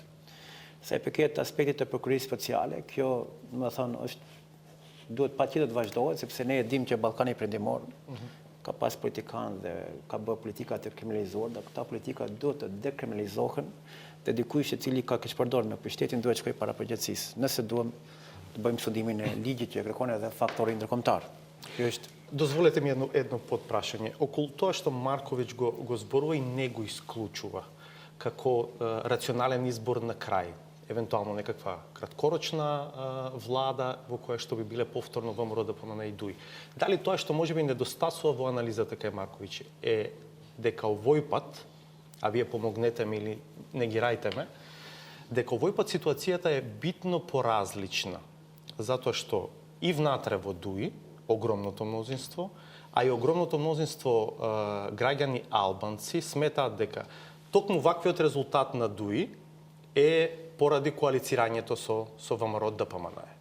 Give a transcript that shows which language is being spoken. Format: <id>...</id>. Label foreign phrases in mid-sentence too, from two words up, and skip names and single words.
<sq>Sa i përket aspektit të prokurisë speciale, kjo, domethënë, duhet patjetër të vazhdohet, sepse ne e dimë që Ballkani Perëndimor ka pas politikanë dhe ka bërë politika të kriminalizuar, dhe këta politika duhet të dekriminalizohen dhe dikush i cili ka keq përdorur me pushtetin duhet shkojë para përgjegjësisë. Nëse duam të bëjmë studimin e ligjit që kërkon edhe faktori ndërkombëtar. Kjo është.</sq> <mk>Дозволете ми едно подпрашање. Околу тоа што Марковиќ го зборува и не го исклучува како рационален избор на крај, евентуално некаква краткорочна влада во која што би биле повторно ВМРО, ДПМН и ДУИ. Дали тоа што можеби недостасува во анализата кај Марковиќ е дека овој пат, а вие помогнете ми или негирајте ме, дека овој пат ситуацијата е битно поразлична, затоа што и внатре во ДУИ огромното мнозинство, а и огромното мнозинство граѓани албанци сметаат дека токму ваквиот резултат на ДУИ е поради коалицирањето со ВМРО ДПМН.</mk>